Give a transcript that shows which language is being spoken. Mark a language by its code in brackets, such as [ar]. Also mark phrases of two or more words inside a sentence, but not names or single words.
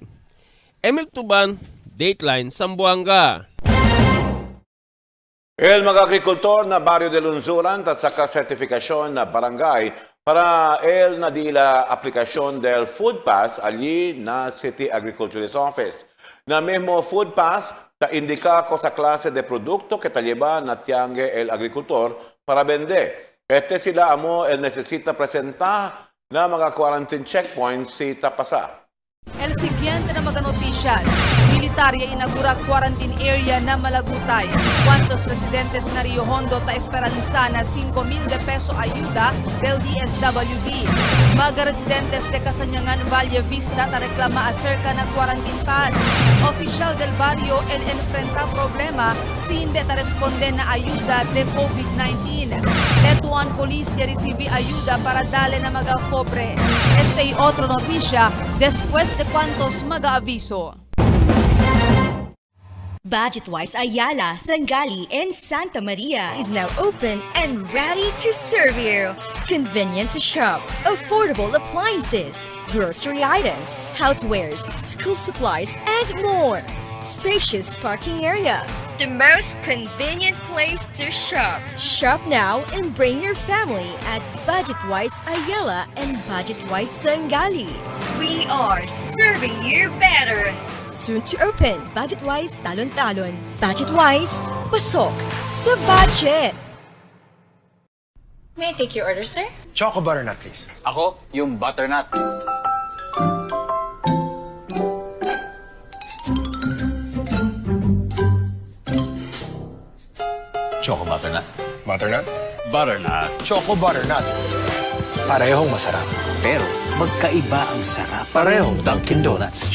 [cbk] Emil Tuban, Dateline, Zamboanga. El mga agrikultor na barrio de Lunzuran at saka sertifikasyon na barangay para el na dila aplikasyon del Food Pass allí na City Agriculturist Office. Na mismo Food Pass ta indika ko sa klase de produkto que ta lleva na tiangue el agricultor para vender. Sila amo el necesita presentar na mga [en] quarantine checkpoints [cbk] si tapasa. El siguiente na mga noticias. Militarya inagura quarantine area na Malagutay. ¿Cuántos residentes na Rio Hondo ta esperanza na 5,000 de peso ayuda del DSWD? Mga residentes de Kasanyangan Valle Vista ta reklama acerca na [en] quarantine pass. [cbk] Oficial del barrio el enfrenta problema si hindi ta responde na ayuda de COVID-19. Tetuan Policia recibe ayuda para dale na mga pobre. Este y otro noticia después de cuantos mag-aaviso. [en] Budget-wise Ayala, Sangali, and Santa Maria is now open and ready to serve you. Convenient to shop, affordable appliances, grocery items, housewares, school supplies, and more. Spacious parking area. The most convenient place to shop. Shop now and bring your family at Budget-wise Ayala and Budget-wise Sangali. We are serving you better. Soon to open, Budget-wise Talon-Talon. [tl] Budget-wise, pasok sa budget. [en] May I take your order, sir? Choco butternut, please. [tl] Ako, yung butternut. [en] Choco butternut. Butternut? [tl] Butternut. Choco butternut. Parehong masarap. Pero magkaiba ang sarap. Parehong Dunkin' Donuts.